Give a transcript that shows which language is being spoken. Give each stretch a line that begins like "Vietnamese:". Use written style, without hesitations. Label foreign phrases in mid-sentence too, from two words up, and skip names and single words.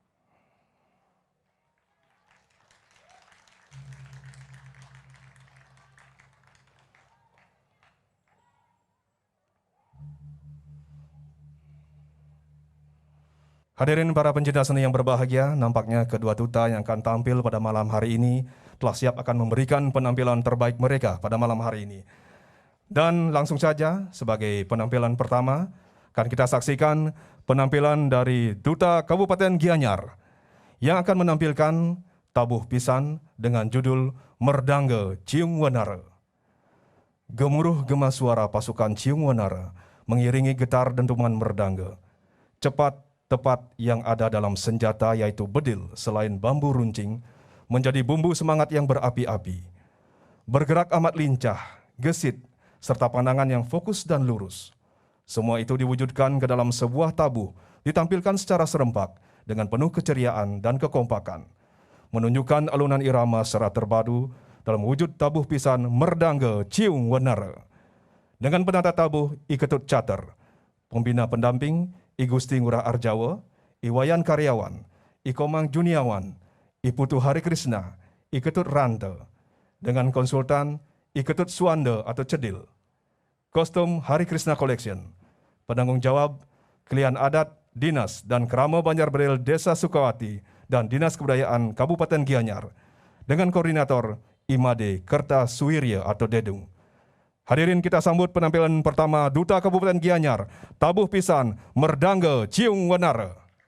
Indonesian: Hadirin para pencinta seni yang berbahagia, nampaknya kedua duta yang akan tampil pada malam hari ini telah siap akan memberikan penampilan terbaik mereka pada malam hari ini. Dan langsung saja sebagai penampilan pertama, akan kita saksikan penampilan dari Duta Kabupaten Gianyar yang akan menampilkan tabuh pisan dengan judul Merdangge Ciung Wanara. Gemuruh gema suara pasukan Ciung Wanara mengiringi getar dentuman merdangge. Cepat, tepat yang ada dalam senjata yaitu bedil selain bambu runcing menjadi bumbu semangat yang berapi-api. Bergerak amat lincah, gesit, serta pandangan yang fokus dan lurus. Semua itu diwujudkan ke dalam sebuah tabuh, ditampilkan secara serempak dengan penuh keceriaan dan kekompakan. Menunjukkan alunan irama secara terpadu dalam wujud tabuh pisan Merdangge Ciung Wanara. Dengan penata tabuh I Ketut Cater, pembina pendamping I Gusti Ngurah Arjawa, I Wayan Karyawan, I Komang Juniawan, I Putu Hari Krishna, I Ketut Rante, dengan konsultan I Ketut Suwanda atau Cedil. Kostum Hari Krishna Collection, penanggung jawab Klien Adat, Dinas dan Krama Banjarberil Desa Sukawati dan Dinas Kebudayaan Kabupaten Gianyar, dengan koordinator Imade Kerta Suwirya atau Dedung. Hadirin, kita sambut penampilan pertama Duta Kabupaten Gianyar, tabuh pisan Merdangge Ciung Wanara.